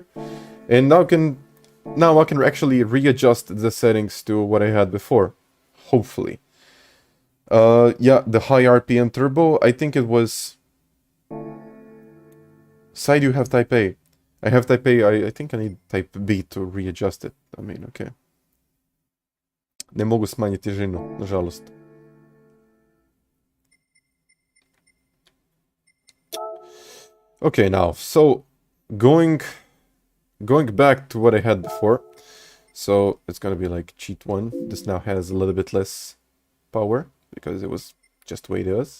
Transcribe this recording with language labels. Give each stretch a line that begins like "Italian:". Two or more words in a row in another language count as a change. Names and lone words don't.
English: And now I can actually readjust the settings to what I had before. Hopefully. Yeah, the high RPM turbo, I think it was... Side you have type A. I have type A, I think I need type B to readjust it. I mean, okay.
Croatian: Ne mogu smanjiti težinu, nažalost.
English: Okay, now, so going back to what I had before. So it's gonna be like cheat 1. This now has a little bit less power because it was just the way it is.